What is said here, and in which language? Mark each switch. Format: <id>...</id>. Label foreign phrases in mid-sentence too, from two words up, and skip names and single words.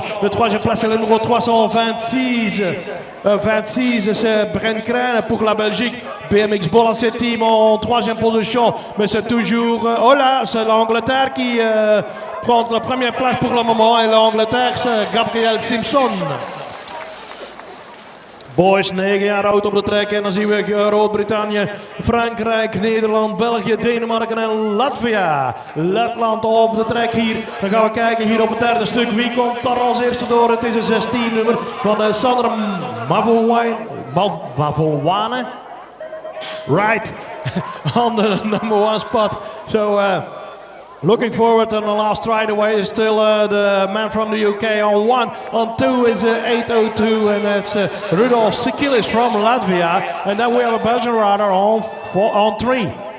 <fr>Le troisième place est le numéro 326. 26, c'est Brent Kren pour la Belgique. BMX Balancé Team en troisième position. Mais c'est toujours... oh là, c'est l'Angleterre qui prend la première place pour le moment. Et l'Angleterre, c'est Gabriel Simpson.</fr> <nl>Boys, 9 jaar oud op de trek. En dan zien we Groot-Brittannië, Frankrijk, Nederland, België, Denemarken en Latvia. Letland op de trek hier. Dan gaan we kijken hier op het derde stuk. Wie komt daar als eerste door? Het is een 16 nummer van Sander Mavolwane.</nl> <en>Right on the number 1 spot. So looking forward to the last straightaway is still the man from the UK on 1. On 2 is 802 and that's Rudolf Sikilis from Latvia. And then we have a Belgian rider on 3.</en>